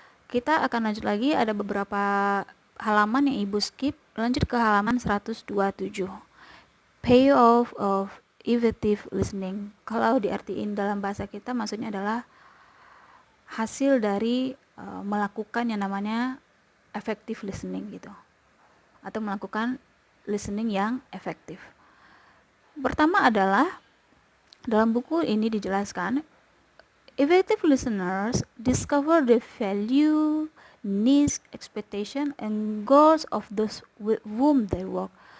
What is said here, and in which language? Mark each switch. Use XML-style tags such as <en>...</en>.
<id>Kita akan lanjut lagi, ada beberapa halaman yang Ibu skip. Lanjut ke halaman 127.</id> <en>Payoff of effective listening.</en> <id>Kalau diartiin dalam bahasa kita maksudnya adalah hasil dari melakukan yang namanya effective listening gitu. Atau melakukan listening yang efektif. Pertama adalah dalam buku ini dijelaskan</id> <en>effective listeners discover the value, needs, expectation, and goals of those with whom they work.</en>